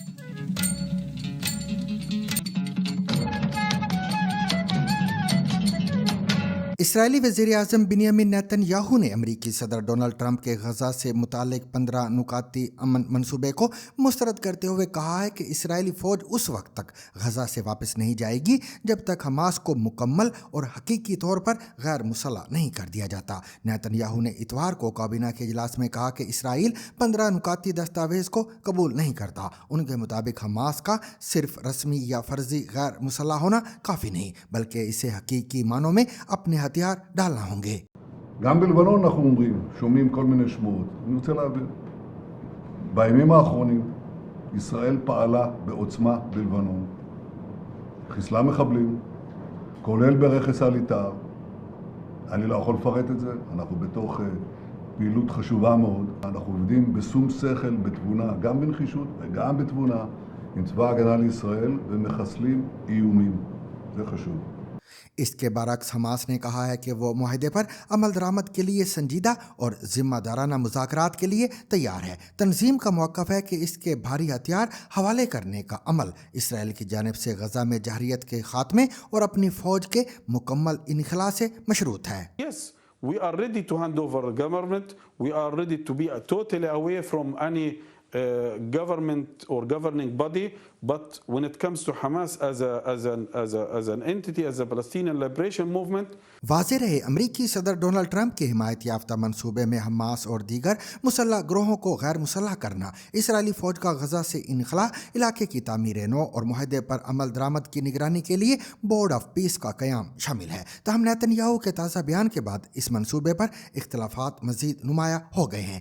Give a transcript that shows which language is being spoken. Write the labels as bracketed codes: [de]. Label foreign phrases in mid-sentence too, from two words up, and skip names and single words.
[ur] اسرائیلی وزیرِ اعظم بنیامین نیتن یاہو نے امریکی صدر ڈونلڈ ٹرمپ کے غزہ سے متعلق 15 نکاتی امن منصوبے کو مسترد کرتے ہوئے کہا ہے کہ اسرائیلی فوج اس وقت تک غزہ سے واپس نہیں جائے گی جب تک حماس کو مکمل اور حقیقی طور پر غیر مسلح نہیں کر دیا جاتا. نیتن یاہو نے اتوار کو کابینہ کے اجلاس میں کہا کہ اسرائیل 15 نکاتی دستاویز کو قبول نہیں کرتا. ان کے مطابق حماس کا صرف رسمی یا فرضی غیر مسلح ہونا کافی نہیں، بلکہ اسے حقیقی معنوں میں اپنے ہتھیار ڈالنا ہوں گے. [he] גם בלבנון אנחנו אומרים, שומעים כל מיני שמועות. אני רוצה להבין. בימים האחרונים ישראל פעלה בעוצמה בלבנון. חיסלה מחבלים, כולל ברכס הליטר. אני לא יכול לפרט את זה, אנחנו בתוך פעילות חשובה מאוד. אנחנו עובדים בשום שכל, בתבונה, גם בנחישות וגם בתבונה, עם צבא ההגנה לישראל, ומחסלים איומים. זה חשוב. [ur] اس کے برعکس حماس نے کہا ہے کہ وہ معاہدے پر عمل درآمد کے لیے سنجیدہ اور ذمہ دارانہ مذاکرات کے لیے تیار ہے. تنظیم کا موقف ہے کہ اس کے بھاری ہتھیار حوالے کرنے کا عمل اسرائیل کی جانب سے غزہ میں جارحیت کے خاتمے اور اپنی فوج کے مکمل انخلا سے مشروط ہے. [en] Yes, we are ready to hand over government. We are ready to be totally away from any government or governing body, but when it comes to Hamas as an entity, as a Palestinian liberation movement, [ur] واضح رہے امریکی صدر ڈونلڈ ٹرمپ کے حمایت یافتہ منصوبے میں حماس اور دیگر مسلح گروہوں کو غیر مسلح کرنا، اسرائیلی فوج کا غزہ سے انخلا، علاقے کی تعمیرِ نو اور معاہدے پر عمل درآمد کی نگرانی کے لیے [en] Board of Peace [ur] کا قیام شامل ہے. تاہم نیتن یاہو کے تازہ بیان کے بعد اس منصوبے پر اختلافات مزید نمایاں ہو گئے ہیں.